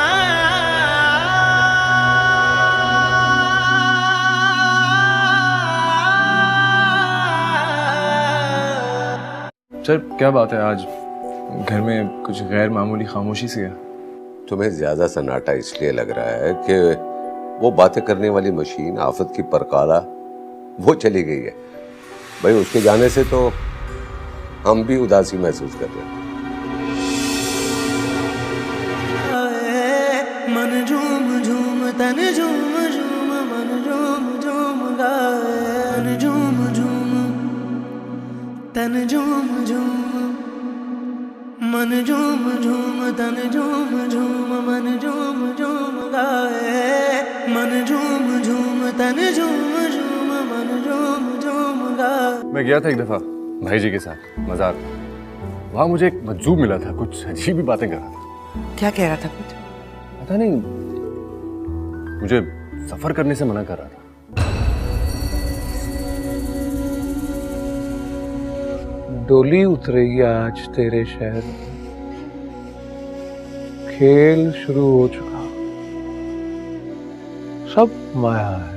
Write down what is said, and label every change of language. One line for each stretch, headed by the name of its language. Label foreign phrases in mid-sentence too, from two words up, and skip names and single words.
Hindi: सर क्या बात है, आज घर में कुछ गैर मामूली खामोशी सी है। तुम्हें ज्यादा सन्नाटा इसलिए लग रहा है कि वो बातें करने वाली मशीन आफत की परकाला वो चली गई है। भाई उसके जाने से तो हम भी उदासी महसूस कर रहे हैं। मन झूम झूम तन झूम झूम मन झूम झूम गाए। मन झूम झूम तन झूम झूम मन झूम झूम तन झूम झूम मन झूम झूम गाए। मन झूम झूम तन झूम झूम मन झूम झूम गाए। मैं गया था एक दफा भाई जी के साथ मज़ार। वहाँ मुझे एक मजजूब मिला था, कुछ अजीब ही बातें कर रहा था। क्या कह रहा था कुछ? पता नहीं, मुझे सफर करने से मना कर रहा था। डोली उतरेगी आज तेरे शहर में, खेल शुरू हो चुका, सब माया है।